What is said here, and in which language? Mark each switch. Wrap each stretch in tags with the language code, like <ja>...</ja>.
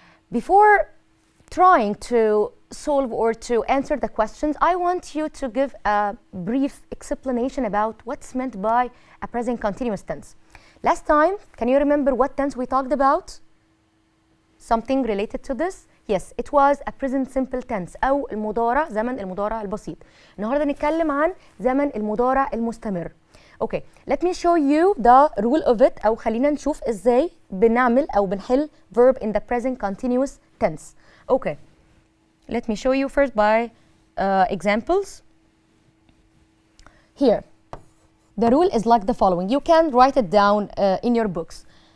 <en>Before trying to solve or to answer the questions, I want you to give a brief explanation about what's meant by a present continuous tense. Last time, can you remember what tense we talked about? Something related to this? Yes, it was a present simple tense</en> <ar>أو المضارع، زمن المضارع البسيط. النهارده نتكلم عن زمن المضارع المستمر.</ar> <en>Okay, let me show you the rule of it</en> <ar>أو خلينا نشوف إزاي بنعمل أو بنحل</ar> <en>verb in the present continuous tense. Okay, let me show you first by examples. Here, the rule is like the following. You can write it down in your books.</en>